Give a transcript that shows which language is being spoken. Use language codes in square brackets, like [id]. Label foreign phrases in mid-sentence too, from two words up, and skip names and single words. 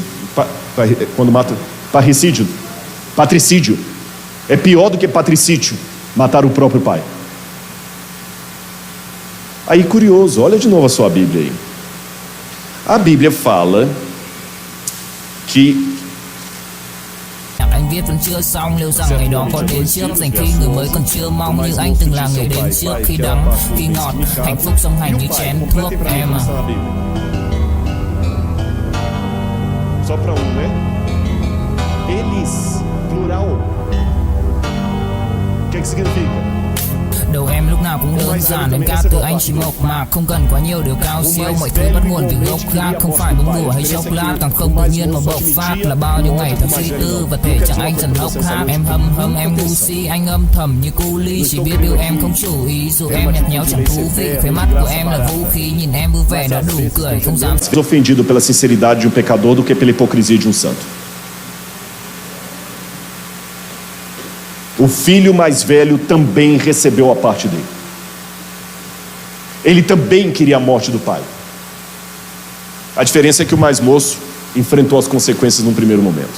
[pt] Quando mata, patricídio. É pior do que patricídio, matar o próprio pai. Aí curioso, olha de novo a sua Bíblia aí. A Bíblia fala que [vi] anh viết vẫn chưa xong, liệu rằng ngày đó có đến trước, dành khi người mới còn chưa mong như anh từng là người đến trước, khi đắng khi ngọt, hạnh phúc song hành như chén thuốc em à. [pt] Só para né? Eles, plural. O que significa? [vi] Đầu em lúc nào cũng đơn giản, em ca từ anh chỉ mộc mạc, không cần quá nhiều điều cao siêu, mọi thứ bắt nguồn từ gốc gác, không phải bóng đùa hay chốc lát, càng không tự nhiên mà bộc phát, là bao nhiêu ngày thật suy tư và thể chẳng anh dần hốc hác. Em hâm em ngu si, anh âm thầm như cu ly, chỉ biết yêu em không chủ ý, dù em nhạt nhẽo chẳng thú vị, khóe mắt của em là vũ khí, nhìn em vui vẻ đã đủ cười, không dám. [pt] Ofendido pela sinceridade de um pecador do que pela hipocrisia de um santo. O filho mais velho também recebeu a parte dele. Ele também queria a morte do pai. A diferença é que o mais moço enfrentou as consequências num primeiro momento.